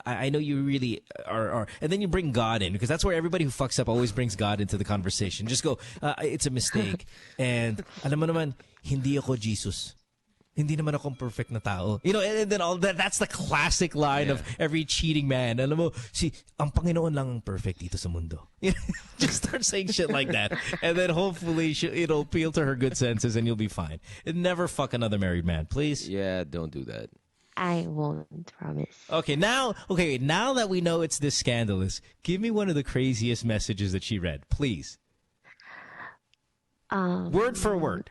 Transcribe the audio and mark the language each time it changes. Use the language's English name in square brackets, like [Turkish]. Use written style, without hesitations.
[English] I know you really are, and then you bring God in because that's where everybody who fucks up always brings God into the conversation. Just go, it's a mistake, and [Filipino] alam mo naman, hindi ako Jesus. Hindi naman akong perfect na tao. [English] And then all that's the classic line of every cheating man. [Filipino] Alam mo, ang Panginoon lang ang perfect dito sa mundo. [English] Just start saying shit like that, and then hopefully it'll appeal to her good senses, and you'll be fine. And never fuck another married man, please. Yeah, don't do that. I won't promise. Okay, now that we know it's this scandalous, give me one of the craziest messages that she read, please. Word for word.